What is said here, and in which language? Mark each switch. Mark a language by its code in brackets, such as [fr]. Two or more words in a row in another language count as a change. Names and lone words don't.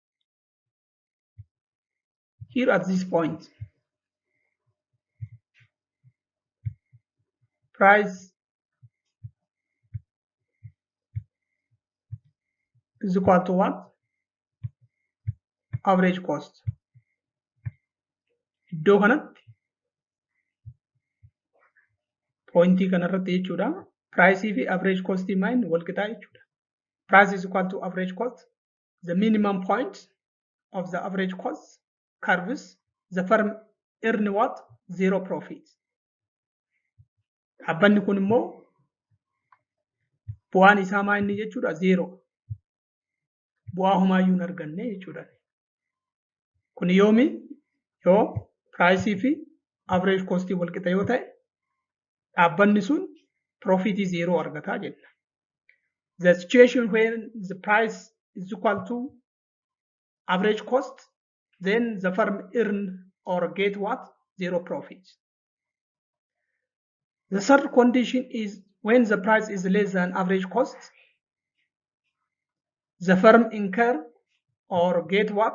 [en] Here at this point, price is equal to what? Average cost. [om] Iddoo kanatti pointii kanarratti jechuudha. Price fi [en] average cost [om] main wal qixaa jechuudha. [en] Price is equal to average cost. The minimum point of the average cost curves, the firm earn what? Zero profit. [om] Dhaabbanni kun immoo bu'aan isaa maa inni jechuudha? Zeero. Bu'aa homaayyuu hin arganne jechuudha. Kun yoomi? Yoo piraayisii fi [en] average kostii [om] wal qixa yoo ta'e dhaabbanni sun profitii zeeroo argataa jenna. [en] The situation when the price is equal to average cost, then the firm earn or get what? Zero profits. The third condition is when the price is less than average cost, the firm incur or get what?